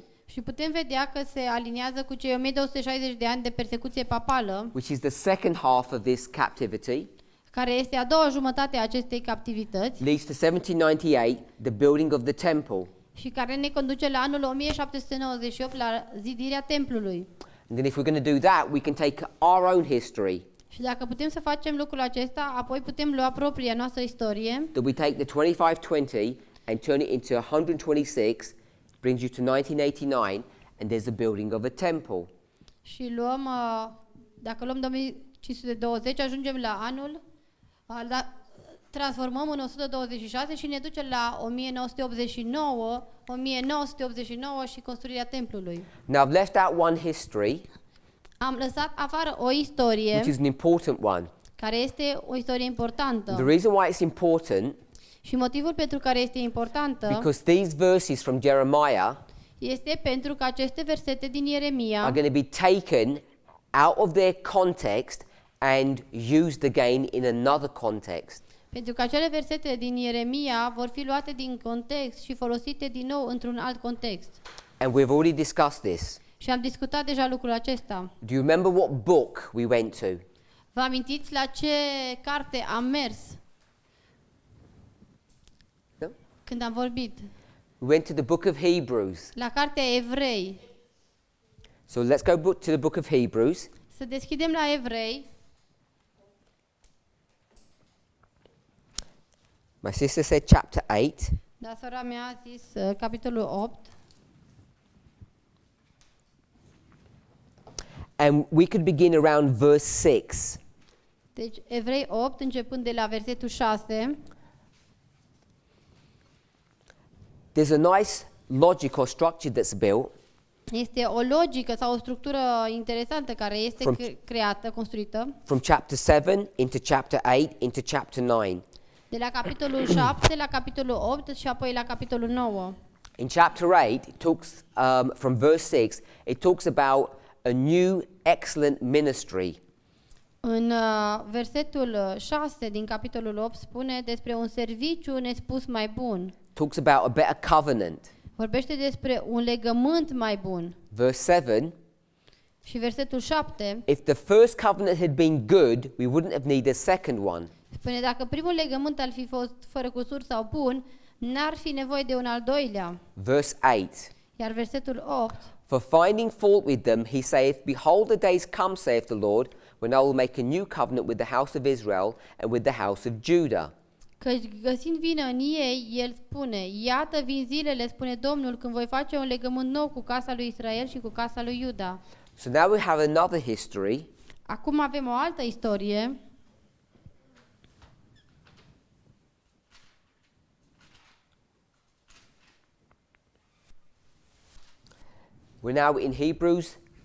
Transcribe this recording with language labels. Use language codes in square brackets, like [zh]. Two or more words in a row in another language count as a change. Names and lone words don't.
[ro] și putem vedea că se aliniază cu cei 1260 de ani de persecuție papală, [en] which is the second half of this captivity, [ro] care este a doua jumătate a acestei captivități [en] leads to 1798, the building of the temple. [ro] și care ne conduce la anul 1798 la zidirea templului. [en] And then if we're going to do that, we can take our own history, [ro] Și dacă putem să facem lucrul acesta, apoi putem lua propria noastră istorie, [en] that we take the 25-20 and turn it into 126, brings you to 1989, and there's the building of a temple. [ro] și luăm, dacă luăm 2520, ajungem la anul, transformăm în 126 și ne duce la 1989 și construirea templului. [en] Now I've left out one history, [ro] Am lăsat afară o istorie [en] which is an important one. [ro] care este o istorie importantă. [en] The reason why it's important [ro] Și motivul pentru care este importantă [en] because these verses from Jeremiah [ro] este pentru că aceste versete din Ieremia [en] are going to be taken out of their context and used again in another context. [ro] Pentru că acele versete din Ieremia vor fi luate din context și folosite din nou într-un alt context. [en] And we've already discussed this. [ro] Și am discutat deja lucrul acesta. [en] Do you remember what book we went to? [ro] Vă amintiți la ce carte am mers [en] No? [ro] când am vorbit? [en] We went to the book of Hebrews. [ro] La cartea Evrei. [en] So let's go to the book of Hebrews. [ro] Să deschidem la Evrei. [en] My sister said chapter 8. [ro] Dar sora mea a zis capitolul 8. [en] And we could begin around verse 6. [ro] Deci Evrei 8 începând de la versetul 6. [en] There's a nice logic or structure that's built [ro] Este o logică sau o structură interesantă care este [en] From- [ro] creată, construită [en] from chapter 7 into chapter 8 into chapter 9. [ro] de la capitolul 7 la capitolul 8 și apoi la capitolul 9. [en] In chapter 8, it talks, from verse 6, it talks about a new excellent ministry. [ro] În versetul 6 din capitolul 8 spune despre un serviciu nespus mai bun. [en] Talks about a better covenant. [ro] Vorbește despre un legământ mai bun. [en] Verse 7, [ro] Și versetul 7 [en] if the first covenant had been good, we wouldn't have needed a second one. [ro] spune dacă primul legământ ar fi fost fără cusur sau bun, n-ar fi nevoie de un al doilea. [en] Verse 8, [ro] Iar versetul 8 [en] for finding fault with them, he saith, behold, the days come, saith the Lord, when I will make a new covenant with the house of Israel and with the house of Judah. [ro] Căci găsind vină în ei, el spune, iată vin zilele, spune Domnul, când voi face un legământ nou cu casa lui Israel și cu casa lui Iuda. [en] So now we have another history. [ro] Acum avem o altă istorie. [en] We're now in Hebrews